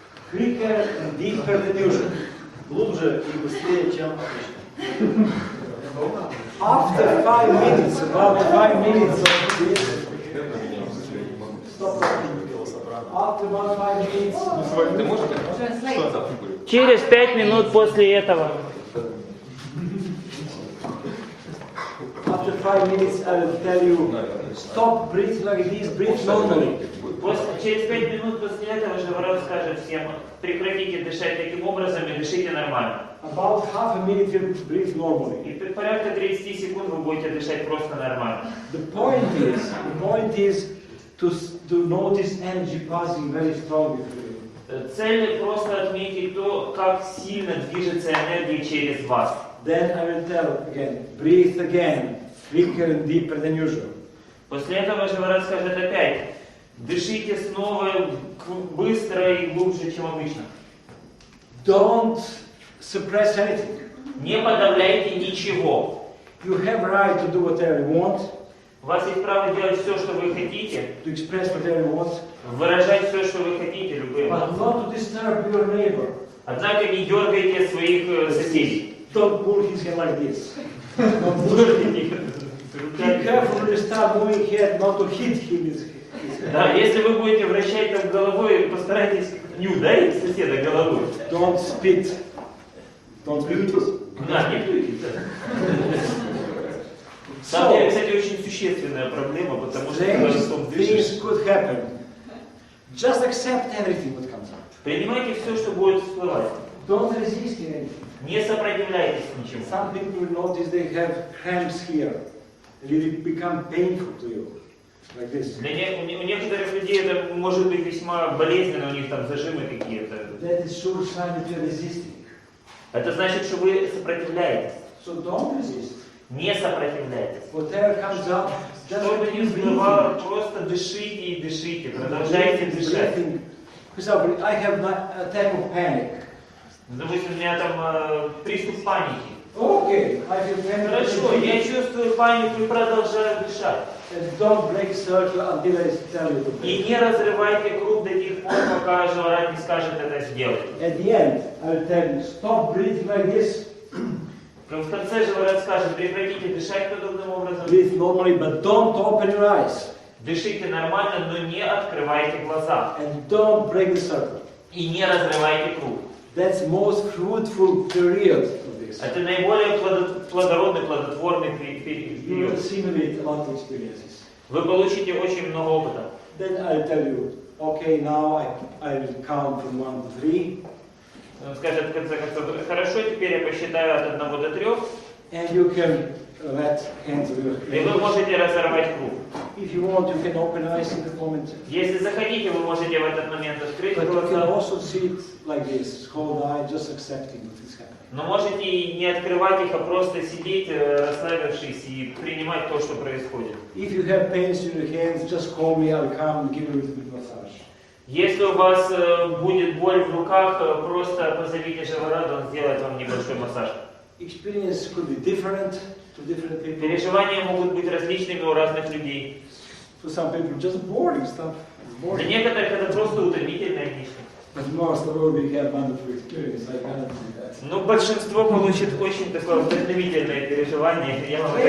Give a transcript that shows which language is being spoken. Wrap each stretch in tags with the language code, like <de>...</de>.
<en>quicker and deeper than usual.</en> <ru>Глубже и быстрее, чем обычно.</ru> <en>After 5 minutes, about 5 minutes of this, stop. After about 5 minutes,</en> <ru>Ты можешь? Через 5 минут после этого.</ru> <en>after 5 minutes, I will tell you, stop breathing like this, breathe normally.</en> <ru>Через 5 минут после этого Живород скажет всем, прекратите дышать таким образом и дышите нормально.</ru> <en>About half a minute, you breathe normally.</en> <ru>И порядка 30 секунд вы будете дышать просто нормально.</ru> <en>The point is to notice energy passing very strongly through you.</en> <ru>Цель просто отметить то, как сильно движется энергия через вас.</ru> <en>Then I will tell again, breathe again, quicker and deeper than usual.</en> <ru>После этого Живород скажет опять, дышите снова быстро и глубже, чем обычно.</ru> <en>Don't suppress anything.</en> <ru>Не подавляйте ничего.</ru> <en>You have right to do whatever you want,</en> <ru>У вас есть право делать все, что вы хотите,</ru> <en>to express whatever you want,</en> <ru>выражать все, что вы хотите, любые</ru> <en>but</en> <ru>эмоции.</ru> <en>not to disturb your neighbor.</en> <ru>Однако не дергайте своих соседей.</ru> <en>Don't pull his head like this.</en> <ru>Не дергайте их</ru> <en>Be</en> <ru>руками.</ru> <en>careful when you start moving head, not to hit him with his head.</en> <ru>Да, если вы будете вращать так головой, постарайтесь не ударить соседа головой.</ru> <en>Don't spit. Don't spit.</en> <ru>Да, не плюйте. Да. На самом деле, кстати, очень существенная проблема, потому что когда</ru> <en>Strange</en> <ru>потом дышишь,</ru> <en>things could happen. Just accept everything that comes up.</en> <ru>принимайте все, что будет всплывать.</ru> <en>Don't resist anything.</en> <ru>Не сопротивляйтесь ничему.</ru> <en>Some people will notice they have cramps here. It will become painful to you. Like this.</en> <ru>У некоторых людей это может быть весьма болезненно, у них там зажимы какие-то.</ru> <en>That is sure sign that you're resisting.</en> <ru>Это значит, что вы сопротивляетесь.</ru> <en>So don't resist.</en> <ru>Не сопротивляйтесь.</ru> <en>Whatever comes up, just</en> <ru>Что бы ни</ru> <en>keep</en> <ru>всплывало,</ru> <en>breathing.</en> <ru>просто дышите и дышите, продолжайте дышать.</ru> <en>Breathing. For example, I have an attack of panic.</en> <ru>Допустим, у меня там приступ паники.</ru> <en>Okay, I feel panic.</en> <ru>Хорошо, я чувствую панику и продолжаю дышать.</ru> <en>And don't break circle until I tell you to break.</en> <ru>И не разрывайте круг до тех пор, пока Живород не скажет это сделать.</ru> <en>At the end, I will tell you, stop breathing like this.</en> <ru>В конце Живород скажет, прекратите дышать подобным образом.</ru> <en>Breathe normally, but don't open your eyes.</en> <ru>Дышите нормально, но не открывайте глаза.</ru> <en>And don't break the circle.</en> <ru>И не разрывайте круг.</ru> <en>That's most fruitful period of this.</en> <ru>Это наиболее плодородный, плодотворный</ru> <en>You will</en> <ru>период.</ru> <en>simulate a lot of experiences.</en> <ru>Вы получите очень много опыта.</ru> <en>Then I'll tell you, okay, now I will count from 1 to 3.</en> <ru>Он скажет в конце концов, хорошо, теперь я посчитаю от 1 до 3,</ru> <en>And you can let hands of your</en> <ru>и вы можете разорвать круг.</ru> <en>If you want, you can open eyes in the moment.</en> <ru>Если захотите, вы можете в этот момент открыть</ru> <en>But you can</en> <ru>глаза.</ru> <en>also see it like this, cold eye, just accepting what is happening.</en> <ru>Но можете и не открывать их, а просто сидеть, расслабившись и принимать то, что происходит.</ru> <en>If you have pains in your hands, just call me, I'll come and give you a little bit massage.</en> <ru>Если у вас будет боль в руках, просто позовите Живорода, он сделает вам небольшой массаж.</ru> <en>Experience could be different to different people.</en> <ru>Переживания могут быть различными у разных людей.</ru> <en>For some people, just boring stuff. It's</en> <ru>Для</ru> <en>boring.</en> <ru>некоторых это просто утомительная личность.</ru> <en>But most of all, we have wonderful experience. I guarantee that.</en> <ru>Ну, большинство получит очень такое вдохновительное переживание, я вам это</ru>